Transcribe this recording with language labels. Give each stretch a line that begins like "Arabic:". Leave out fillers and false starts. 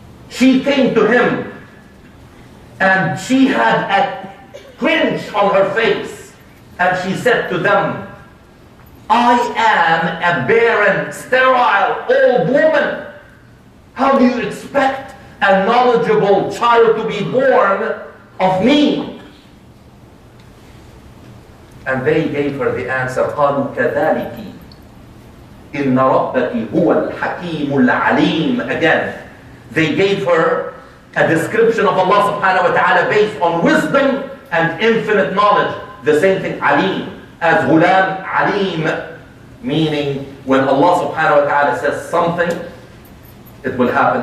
English: She came to him and she had a cringe on her face and she said to them, I am a barren, sterile, old woman. How do you expect a knowledgeable child to be born of me? And they gave her the answer,
Arabic: قالوا كذلك إن ربك هو الحكيم العليم.
English: Again, they gave her a description of Allah subhanahu wa ta'ala based on wisdom and infinite knowledge. The same thing, alim, as Ghulam Alim, meaning when Allah subhanahu wa ta'ala says something, it will happen.